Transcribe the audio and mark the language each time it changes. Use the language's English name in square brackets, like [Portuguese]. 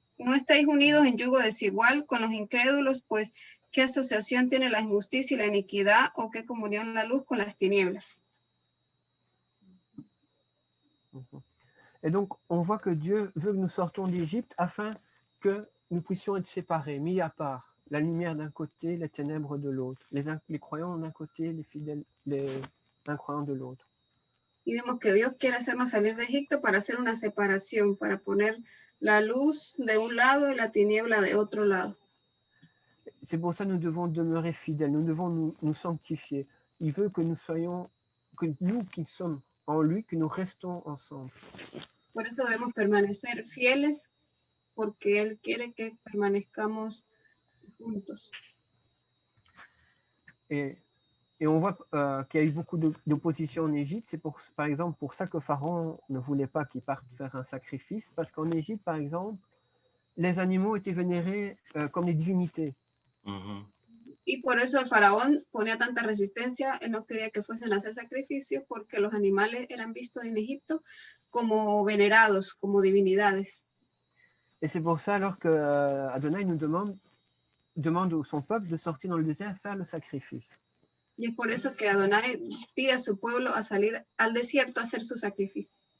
[Spanish] No estáis unidos en yugo desigual con los incrédulos, pues ¿qué asociación tiene la injusticia y la iniquidad o qué comunión la luz con las tinieblas? [French] et donc, on voit que Dieu veut que nous sortons d'Égypte afin que nous puissions être séparés, mis à part. La lumière d'un côté, les ténèbres de l'autre. Les croyants d'un côté, les fidèles, les incroyants de l'autre. [Spanish] Y vemos que Dios quiere hacernos salir de Egipto para hacer una separación, para poner la luz de un lado y la tiniebla de otro lado. [French] C'est pour ça que nous devons demeurer fidèles, nous devons nous sanctifier. Il veut que nous soyons, que nous qui sommes en lui, que nous restons ensemble. [Spanish] Por eso debemos permanecer fieles, porque Él quiere que permanezcamos juntos. [French] Et on voit qu'il y a eu beaucoup d'opposition en Égypte. C'est par exemple pour ça que Pharaon ne voulait pas qu'ils partent faire un sacrifice, parce qu'en Égypte, par exemple, les animaux étaient vénérés comme des divinités. [Spanish] Y por eso el faraón ponía tanta resistencia, él no quería que fuesen a hacer sacrificios, porque los animales eran vistos en Egipto como venerados, como divinidades. [French] Et c'est pour ça alors que Adonai nous demande à son peuple de sortir dans le désert faire le sacrifice. [Spanish] Y es por eso que Adonai pide a su pueblo a salir al desierto a hacer su sacrificio.